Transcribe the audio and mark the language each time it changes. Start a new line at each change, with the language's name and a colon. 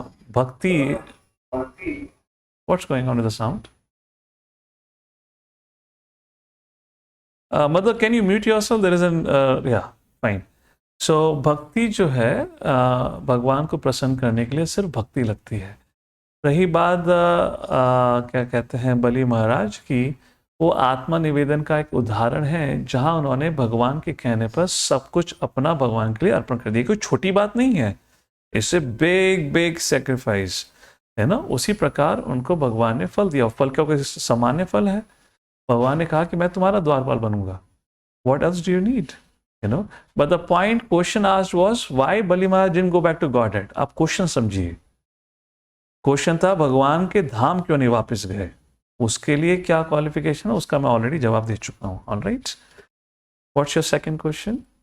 English: Bhakti. What's going on with the sound? Mother, can you mute yourself? There is an yeah, fine.
Hindi: सो भक्ति जो है भगवान को प्रसन्न करने के लिए सिर्फ भक्ति लगती है। रही बात क्या कहते हैं बलि महाराज की, वो आत्मा निवेदन का एक उदाहरण है जहां उन्होंने भगवान के कहने पर सब कुछ अपना भगवान के लिए अर्पण कर दिया। कोई छोटी बात नहीं है, इससे
English: big sacrifice
Hindi: है ना। उसी प्रकार उनको भगवान ने फल दिया। फल क्या कोई सामान्य फल है? भगवान ने कहा कि मैं तुम्हारा द्वारपाल बनूंगा।
English: What else do you need? But the point question asked was why Bali Maharaj didn't go back to Godhead.
Hindi: आप क्वेश्चन समझिए। क्वेश्चन था भगवान के धाम क्यों नहीं वापस गए, उसके लिए क्या क्वालिफिकेशन है, उसका मैं ऑलरेडी जवाब दे चुका हूं।
English: Alright, what's your second question?